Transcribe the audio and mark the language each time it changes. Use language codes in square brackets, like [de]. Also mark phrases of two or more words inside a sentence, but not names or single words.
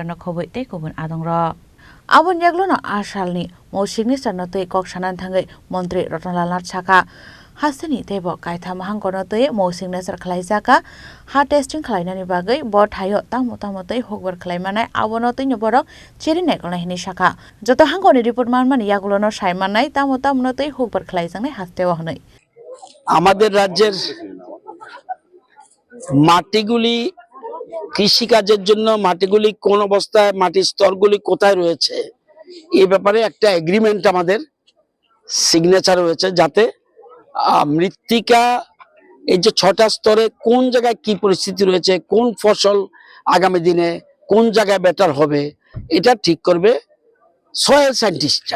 [trp] na khoboi te kobun adongro abon yaglona asalni mo signature na tei kok sanan thangai mantri Ratanlal Nar chaka hasini tebo kaitha mahangkono tei mo signature khlaijaka ha testing khlainani bagai bot hayo tamo tei huwar khlaimanai abono tei borok cheri nekona hini shaka joto hangkoni report manmani yagulono saimanai tamo tei huwar khlaijangnai hastewa honai [bn] আমাদের রাজ্যের মাটিগুলি কৃষিকাজের জন্য মাটিগুলি কোন অবস্থায় মাটির স্তরগুলি কোথায় রয়েছে এই ব্যাপারে একটা এগ্রিমেন্ট আমাদের সিগনেচার রয়েছে যাতে মৃত্তিকা এই যে ৬টা স্তরে কোন জায়গায় কি পরিস্থিতি রয়েছে কোন ফসল আগামী দিনে কোন জায়গায় বেটার হবে এটা ঠিক করবে [en] soil scientists.